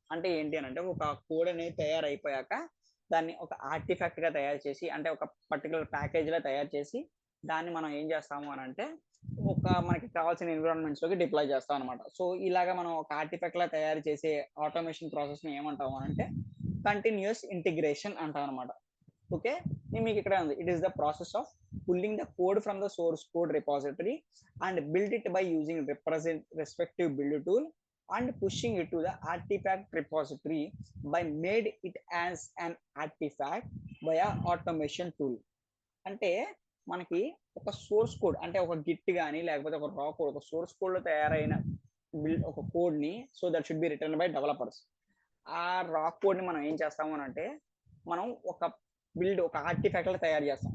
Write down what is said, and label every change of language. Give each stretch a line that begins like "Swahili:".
Telugu: అంటే ఏంటి అని అంటే ఒక కోడ్ అనేది తయారైపోయాక దాన్ని ఒక ఆర్టిఫాక్ట్ గా తయారు చేసి అంటే ఒక పర్టికులర్ ప్యాకేజ్ లా తయారు చేసి దాన్ని మనం ఏం చేస్తాము అని అంటే ఒక మనకి కావాల్సిన ఎన్విరాన్మెంట్స్ లోకి డిప్లాయ్ చేస్తాం అనమాట. సో ఇలాగా మనం ఒక ఆర్టిఫాక్ట్ లా తయారు చేసే ఆటోమేషన్ ప్రాసెస్ ని ఏమంటాము అని అంటే కంటిన్యూస్ ఇంటిగ్రేషన్ అంటాం అనమాట. ఓకే, మీకు ఇక్కడ ఉంది,
English: It is the process of pulling the code from the source code repository and build it by using respective build tool and pushing it to the artifact repository by made it as an artifact via automation tool.
Telugu: అంటే మనకి ఒక source code అంటే ఒక Git కానీ లేకపోతే ఒక రా code, ఒక సోర్స్ కోడ్ లో తయారైన ఒక కోడ్ ని so
English: That should be written by developers.
Telugu: ఆ రా కోడ్ ని మనం ఏం చేస్తాము అని అంటే మనం ఒక ఒక ఆర్టిఫాక్ట్ లో తయారు చేస్తాం.